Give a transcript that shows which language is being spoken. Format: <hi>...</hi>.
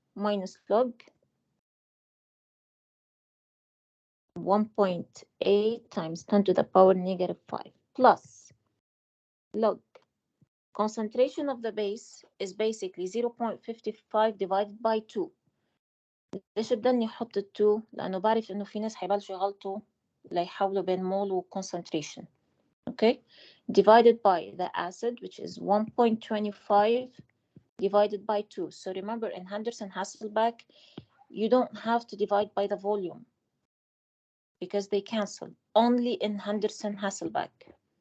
<en>Minus log 1.8 times 10 to the power negative 5 plus log concentration of the base is basically 0.55 divided by 2.</en> <ar>ليش بدني احط ال 2؟ لانه بعرف انه في ناس حيبلشوا يغلطوا ليحولوا بين mole و concentration.</ar> <en>Okay, divided by the acid, which is 1.25 divided by 2. So remember, in Henderson-Hasselbalch, you don't have to divide by the volume because they cancel. Only in Henderson-Hasselbalch.</en>